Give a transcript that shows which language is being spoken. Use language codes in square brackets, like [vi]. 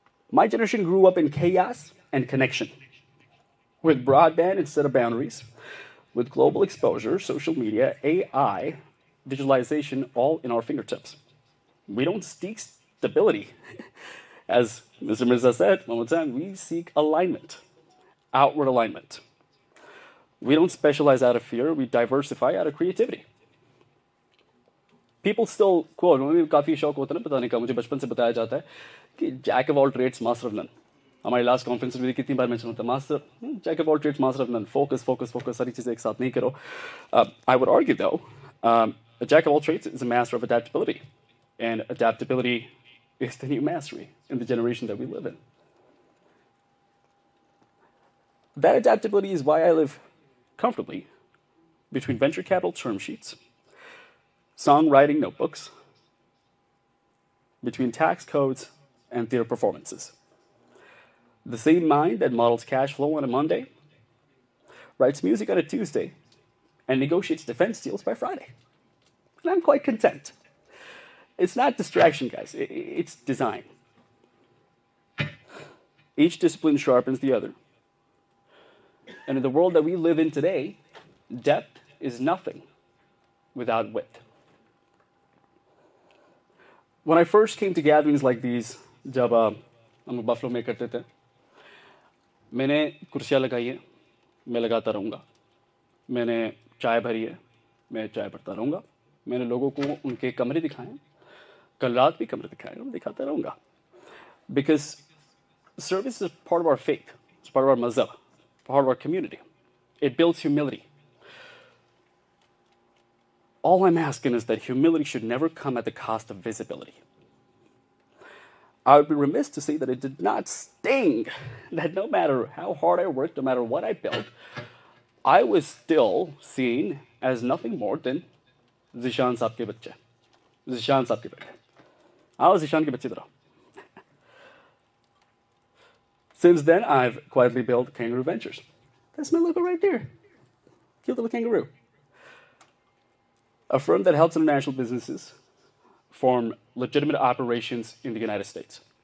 [en] My generation grew up in chaos and connection, with broadband instead of boundaries, with global exposure, social media, AI, visualization, all in our fingertips. We don't seek stability. As Mr. Mirza said one more time, we seek alignment, outward alignment. We don't specialize out of fear, we diversify out of creativity. People still quote, [hi] मुझे काफ़ी शौक होता है ना बताने का, मुझे बचपन से बताया जाता है कि [en] Jack of all trades master of none. [hi] हमारी लास्ट कॉन्फ्रेंस में भी कितनी बार मेंशन होता है [en] master jack of all trades master of none [hi] focus focus focus सारी चीज़ें एक साथ नहीं करो [en] I would argue though a jack of all trades is a master of adaptability and adaptability is the new mastery in the generation that we live in. That adaptability is why I live comfortably between venture capital term sheets, songwriting notebooks, between tax codes and theater performances. The same mind that models cash flow on a Monday writes music on a Tuesday and negotiates defense deals by Friday. And I'm quite content. It's not distraction, guys. It's design. Each discipline sharpens the other. And in the world that we live in today, depth is nothing without width. When I first came to gatherings like these, [hi] जब हम buffalo में करते थे, मैंने कुर्सियाँ लगाई है, मैं लगाता रहूँगा. मैंने चाय भरी है, मैं चाय भरता रहूँगा. मैंने लोगों को उनके कमरे दिखाए, कल रात भी कमरे दिखाए, मैं दिखाता रहूँगा. [en] Because service is part of our faith, it's part of our mazhab, part of our community. It builds humility. All I'm asking is that humility should never come at the cost of visibility. I would be remiss to say that it did not sting, that no matter how hard I worked, no matter what I built, I was still seen as nothing more than Zishan साहब के बच्चे. [hi] Zishan साहब के बेटे. आओ Zishan के बच्चे इधर आओ. [en] Since then, I've quietly built Kangaroo Ventures. That's my logo right there. Cute little kangaroo. A firm that helps international businesses form legitimate operations in the United States.